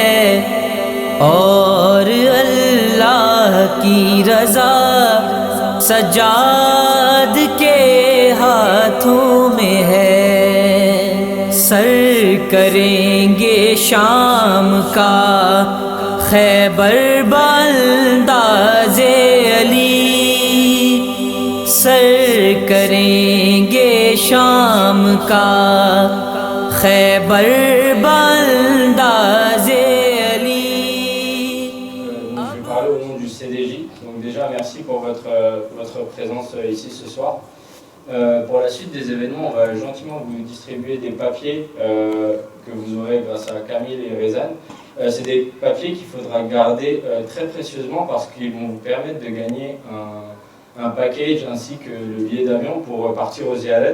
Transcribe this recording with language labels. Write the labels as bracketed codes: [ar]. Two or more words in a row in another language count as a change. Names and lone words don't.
[ur] اور اللہ کی رضا سجاد کے ہاتھوں میں ہے، سر کریں گے شام کا خیبر بانداز علی، سر کریں گے شام کا خیبر بانداز علی. [fr] Je vais parler au nom du CDJ. Donc déjà, merci pour votre présence ici ce soir. Pour la suite des événements, on va gentiment vous distribuer des papiers que vous aurez grâce à Camille et Rezan. C'est des papiers qu'il faudra garder très précieusement parce qu'ils vont vous permettre de gagner un package ainsi que le billet d'avion pour partir aux Ziyarat.